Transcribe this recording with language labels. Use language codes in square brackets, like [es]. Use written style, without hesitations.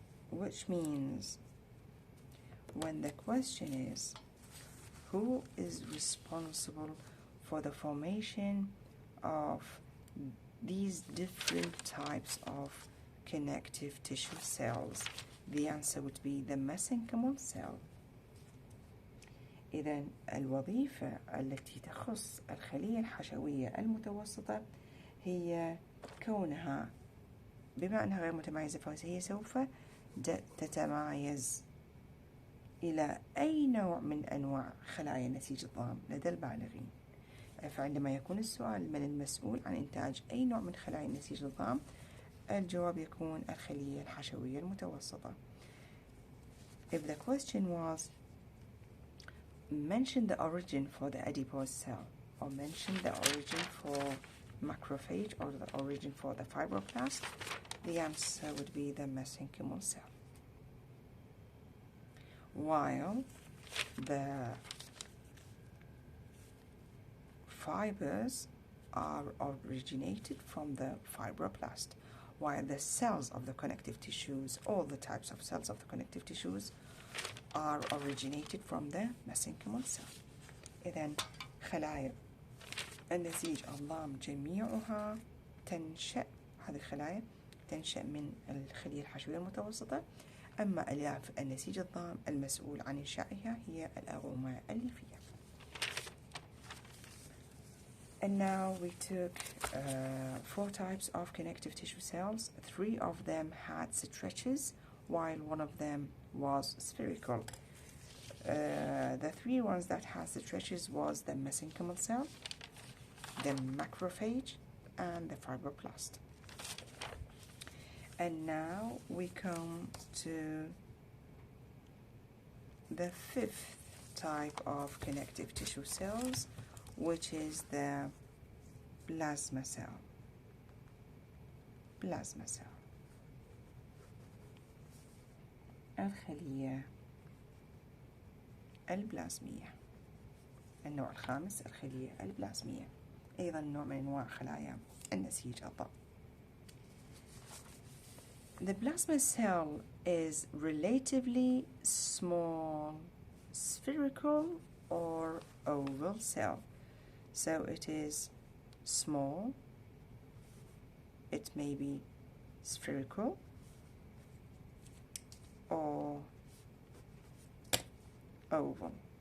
[en] Which means when the question is who is responsible for the formation of these different types of connective tissue cells, the answer would be the mesenchymal cell. [ar] إذا الوظيفة التي تخص الخلية الحشوية المتوسطة هي كونها، بما أنها غير متميزة فهي سوف تتمايز إلى أي نوع من أنواع خلايا النسيج الضام لدى البالغين. فعندما يكون السؤال من المسؤول عن إنتاج أي نوع من خلايا النسيج الضام، الجواب يكون الخلية الحشوية المتوسطة. [en] If the question was mention the origin for the adipose cell, or mention the origin for macrophage, or the origin for the fibroblast, the answer would be the mesenchymal cell. While the fibers are originated from the fibroblast, while the cells of the connective tissues, all the types of cells of the connective tissues, are originated from the mesenchymal cell. [ar] إذن خلايا النسيج الضام جميعها تنشأ، هذه الخلايا تنشأ من الخلية الحشوية المتوسطة، أما ألياف النسيج الضام المسؤول عن إنشائها هي الأغومة الليفية. [en] And now we took 4 types of connective tissue cells. 3 of them had stretches, while 1 of them was spherical. The 3 ones that had stretches was the mesenchymal cell, the macrophage, and the fibroblast. And now we come to the 5th type of connective tissue cells, which is the plasma cell. Plasma cell. [ar] الخلية البلازمية. النوع الخامس الخلية البلازمية، أيضا نوع من أنواع خلايا النسيج الضام. [en] The plasma cell is relatively small, spherical or oval cell. So it is small, it may be spherical or oval.